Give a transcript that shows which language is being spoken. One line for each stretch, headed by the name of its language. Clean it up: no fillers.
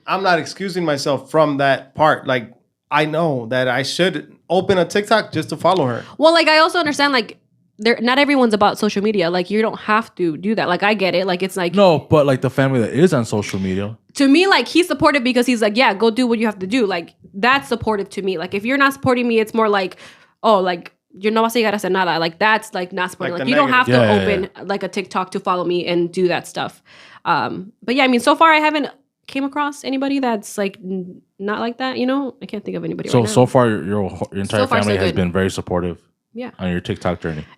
English: I'm not excusing myself from that part. Like, I know that I should open a TikTok just to follow her. Well, like, I also understand, like, not everyone's about social media. Like, you don't have to do that. Like, I get it. Like, it's like... No, but, like, the family that is on social media... To me, like, he's supportive because he's like, yeah, go do what you have to do. Like, that's supportive to me. Like, if you're not supporting me, it's more like... Oh, like, you
Spanish: no vas a llegar a hacer nada.
English: Like, that's, like, not supporting. Like, you don't have to open, like, a TikTok to follow me and do that stuff. But, yeah, I mean, so far I haven't came across anybody that's, like, not like that, I can't think of anybody right now. So far, your entire family has been very supportive on your TikTok journey.